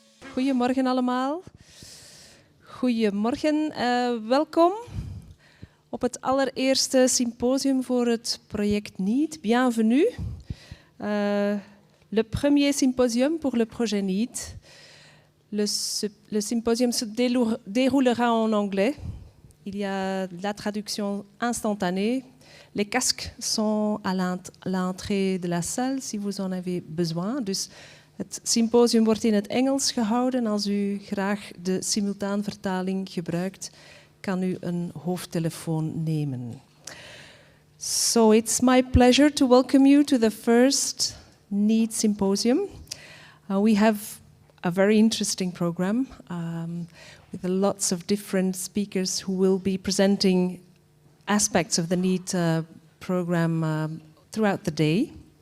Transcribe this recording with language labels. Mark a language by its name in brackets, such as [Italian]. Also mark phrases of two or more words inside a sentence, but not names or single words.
[Dutch] Goedemorgen allemaal. Goedemorgen, welkom op het allereerste symposium voor het project NEED. [French] Bienvenue. Le premier symposium pour le projet NEED. Le symposium se déroulera en anglais. Il y a la traduction instantanée. Les casques sont à l'entrée de la salle si vous en avez besoin. [Dutch] Dus het symposium wordt in het Engels gehouden. Als u graag de simultaanvertaling gebruikt, kan u een hoofdtelefoon nemen. [English] So it's my pleasure to welcome you to the first NEED Symposium. We have a very interesting program with lots of different speakers who will be presenting aspects of the NEED program throughout the day.